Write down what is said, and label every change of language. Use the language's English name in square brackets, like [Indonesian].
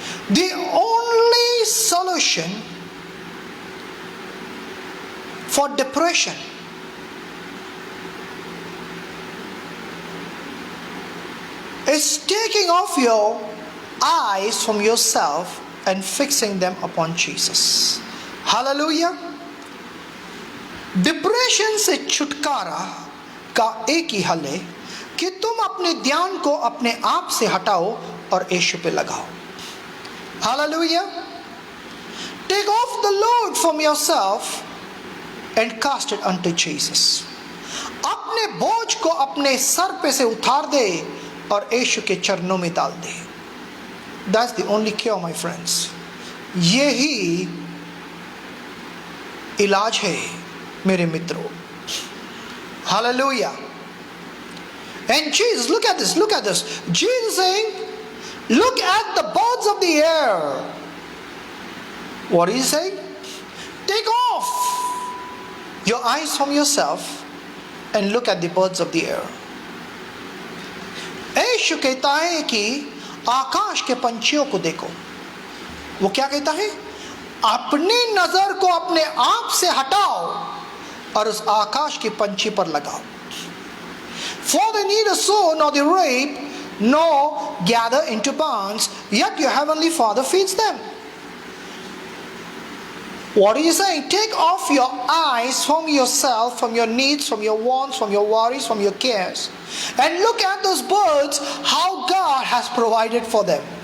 [English] The only solution for depression is taking off your eyes from yourself and fixing them upon Jesus. Hallelujah. [Hindi] Depression से छुटकारा का एक ही हल है कि तुम अपने ध्यान को अपने आप से हटाओ और यीशु पे लगाओ। [English] Hallelujah. Take off the load from yourself and cast it unto Jesus. [Hindi] अपने बोझ को अपने सर पे से उतार दे और यीशु के चरणों में डाल दे। [English] That's the only cure, my friends. [Hindi] यही इलाज है मेरे मित्रों। [English] Hallelujah. And Jesus, look at this, look at this. Jesus saying, look at the birds of the air. What is he saying? Take off your eyes from yourself and look at the birds of the air. [Hindi] यीशु कहता है कि आकाश के पंछियों को देखो। वो क्या कहता है? अपनी नजर को अपने आप से हटाओ और उस आकाश के पंछी पर लगाओ। [English] For they neither sow nor they reap nor gather into barns, yet your heavenly Father feeds them. What are you saying? Take off your eyes from yourself, from your needs, from your wants, from your worries, from your cares, and look at those birds, how God has provided for them.